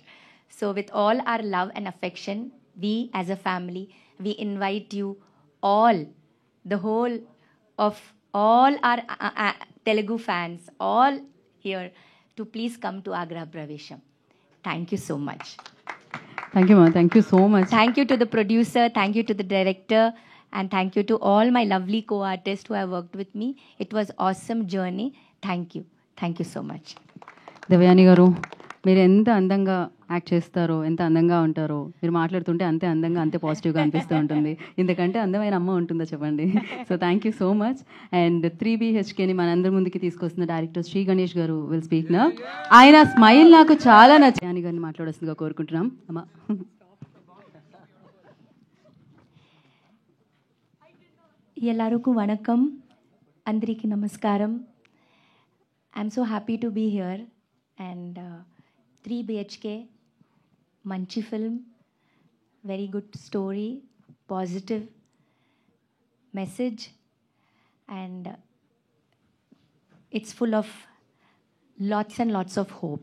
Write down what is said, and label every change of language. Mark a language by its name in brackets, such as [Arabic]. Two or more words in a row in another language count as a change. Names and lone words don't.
[English] So with all our love and affection, we as a family, we invite you all, the whole of all our Telugu fans, all here, to please come to Agra Pravesham. Thank you so much. Thank you ma. Thank you so much. Thank you to the producer, thank you to the director, and thank you to all my lovely co-artists who have worked with me. It was awesome journey. Thank you. Thank you so much. [Telugu] దేవయాని గారు, మీరు ఎంత అందంగా యాక్ట్ చేస్తారో, ఎంత అందంగా ఉంటారో, మీరు మాట్లాడుతుంటే అంతే అందంగా, అంతే పాజిటివ్గా అనిపిస్తూ ఉంటుంది. ఇంతకంటే అందమైన అమ్మ ఉంటుందో చెప్పండి. [English] so thank you so much. [Telugu] అండ్ 3 BHKని మనందరి ముందుకి తీసుకొస్తున్న డైరెక్టర్ శ్రీ గణేష్ గారు [English] will speak [Telugu] నా. ఆయన స్మైల్ నాకు చాలా నచ్చాని గారిని మాట్లాడాల్సిందిగా కోరుకుంటున్నాం. అమ్మా. ಎಲ್ಲರಿಗೂ ವಣಕಂ, అందరికీ నమస్కారం. [English] I'm so happy to be here and 3 BHK, manchi film, very good story, positive message, and it's full of lots and lots of hope.